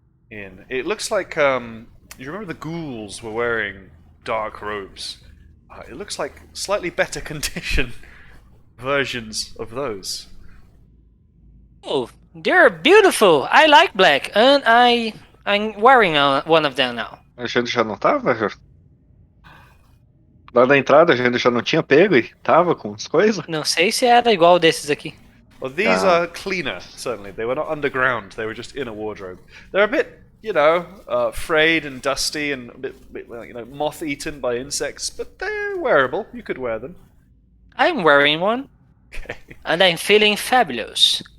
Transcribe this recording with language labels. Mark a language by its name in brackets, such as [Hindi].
[English] In it looks like you remember the ghouls were wearing dark robes. It looks like slightly better condition versions of those. Oh, they're beautiful. I like black, and I'm wearing one of them now. [Portuguese] A gente já não tava? Lá na entrada a gente já não tinha pego e tava com as coisas? Não sei se era igual desses aqui. [English] Well, these are cleaner, certainly. They were not underground, they were just in a wardrobe. They're a bit, frayed and dusty and a bit moth-eaten by insects, but they're wearable. You could wear them. I'm wearing one, Okay. and I'm feeling fabulous.